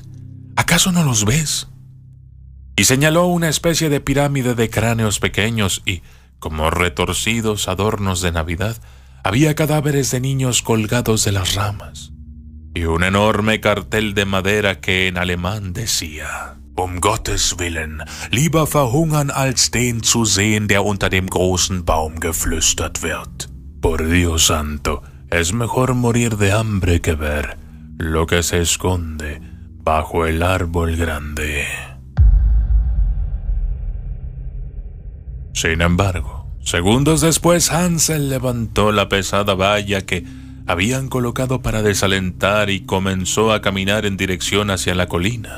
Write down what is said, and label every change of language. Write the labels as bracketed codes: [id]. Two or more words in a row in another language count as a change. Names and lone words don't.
[es] ¿Acaso no los ves?». Y señaló una especie de pirámide de cráneos pequeños y, como retorcidos adornos de Navidad, había cadáveres de niños colgados de las ramas, y un enorme cartel de madera que en alemán decía: [de] «Gottes Willen, lieber verhungern als den zu sehen, der unter dem großen Baum geflüstert wird». [es] Por Dios santo, es mejor morir de hambre que ver lo que se esconde bajo el árbol grande. Sin embargo, segundos después, Hansel levantó la pesada valla que habían colocado para desalentar y comenzó a caminar en dirección hacia la colina.